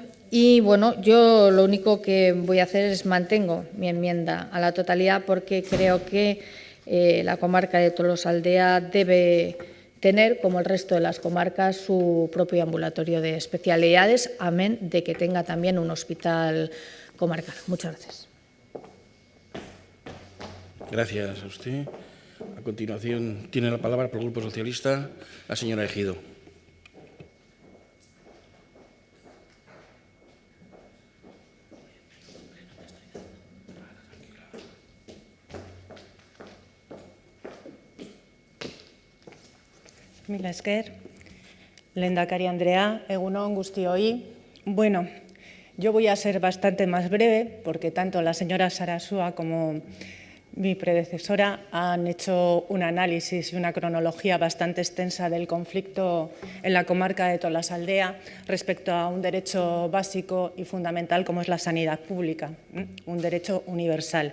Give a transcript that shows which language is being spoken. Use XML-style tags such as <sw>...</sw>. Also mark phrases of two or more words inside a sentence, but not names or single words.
<es>Y bueno, yo lo único que voy a hacer es mantengo mi enmienda a la totalidad, porque creo que la comarca de Tolosaldea debe tener, como el resto de las comarcas, su propio ambulatorio de especialidades, amén de que tenga también un hospital comarcal. Muchas gracias. Gracias a usted. A continuación, tiene la palabra por el Grupo Socialista la señora Ejido.</es> <eu>Mila esker. Lehendakari Andrea, egun on guztioi.</eu> <es>Bueno, yo voy a ser bastante más breve porque tanto la señora Sarasua como mi predecesora han hecho un análisis y una cronología bastante extensa del conflicto en la comarca de Tolosaldea respecto a un derecho básico y fundamental como es la sanidad pública, un derecho universal.</es>